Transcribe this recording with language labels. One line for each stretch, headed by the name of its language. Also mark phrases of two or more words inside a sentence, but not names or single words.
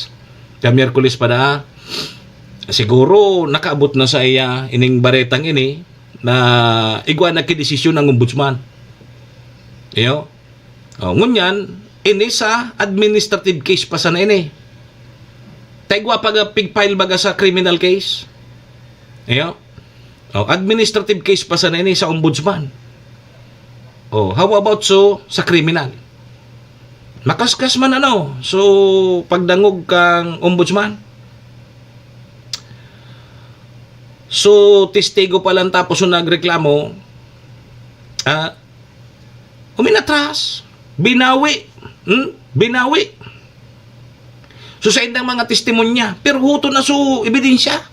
Bikol: Kaya Miyerkules pa na, siguro nakaabot na sa iya ining baretang ini na igwa na kidesisyon ng ombudsman. Iyo. Ngunyan, ini sa administrative case pa sana ini. Taigwa pag pig-file baga sa criminal case. Iyo. Administrative case pa sana ini sa ombudsman.
English: How about sa criminal?
Bikol: Makaskas man so pagdangog kang ombudsman.
Filipino: So testigo pa lang tapos yung nagreklamo, uminatras, binawi. Binawi.
Bikol: So sa indang mga testimonya, pero huto na ebidensya.